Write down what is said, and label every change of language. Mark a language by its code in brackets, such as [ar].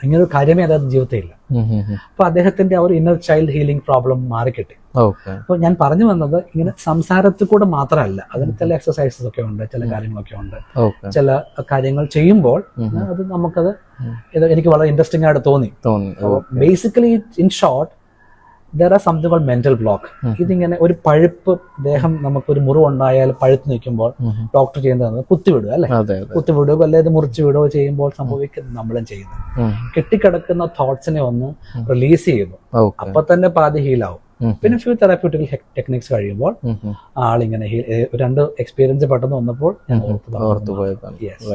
[ml] ഇങ്ങനെ ഒരു കാര്യമേ അദ്ദേഹത്തിന്റെ ജീവിതത്തിലില്ല. അപ്പൊ അദ്ദേഹത്തിന്റെ ആ ഒരു ഇന്നർ ചൈൽഡ് ഹീലിംഗ് പ്രോബ്ലം മാറിക്കിട്ടി. അപ്പൊ ഞാൻ പറഞ്ഞു വന്നത്, ഇങ്ങനെ സംസാരത്തിൽ കൂടെ മാത്രമല്ല, അതിന് ചില എക്സസൈസസ് ഒക്കെ ഉണ്ട്, ചില കാര്യങ്ങളൊക്കെ ഉണ്ട്. ചില കാര്യങ്ങൾ ചെയ്യുമ്പോൾ അത് നമുക്കത് എനിക്ക് വളരെ ഇൻട്രസ്റ്റിംഗ് ആയിട്ട് തോന്നി. [en] Basically in short, there are something called mental block. [ml] ഇതിങ്ങനെ ഒരു പഴുപ്പ് ദേഹം, നമുക്കൊരു മുറിവുണ്ടായാൽ പഴുത്ത് നിൽക്കുമ്പോൾ ഡോക്ടർ ചെയ്യുന്നത് കുത്തിവിടുക, അല്ലെ, കുത്തിവിടുക, അല്ലെങ്കിൽ മുറിച്ചു വിടുകയോ ചെയ്യുമ്പോൾ സംഭവിക്കുന്നത് നമ്മളും ചെയ്യുന്നത്, കെട്ടിക്കിടക്കുന്ന തോട്ട്സിനെ ഒന്ന് റിലീസ് ചെയ്യുന്നു. അപ്പൊ തന്നെ പാതി ഹീലാവും. പിന്നെ [en] few therapeutic techniques [ml] കഴിയുമ്പോൾ ആളിങ്ങനെ 2 എക്സ്പീരിയൻസ് പെട്ടെന്ന് വന്നപ്പോൾ ഞാൻ ഓർത്തുപോയതാണ്.